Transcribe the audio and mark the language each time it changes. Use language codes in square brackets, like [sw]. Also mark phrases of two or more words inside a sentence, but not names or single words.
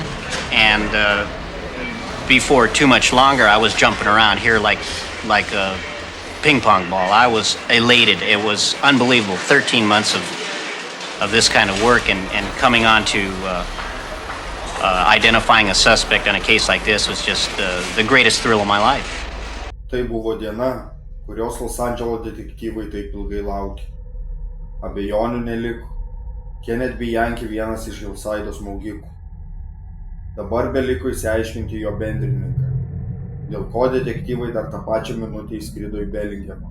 [lt] And before too much longer, I was jumping around here like a ping pong ball. I was elated. It was unbelievable. 13 months of this kind of work and coming on to identifying a suspect in a case like this was just the greatest thrill of my life. Tai buvo diena, kurios Los Andželo detektyvai taip ilgai laukė. Abejonių neliko. Kenneth Bianchi vienas iš Hillsido smaugikų. Dabar beliko išsiaiškinti jo bendrininką, dėl ko detektyvai dar tą pačią minutę įskrido į Belingemą.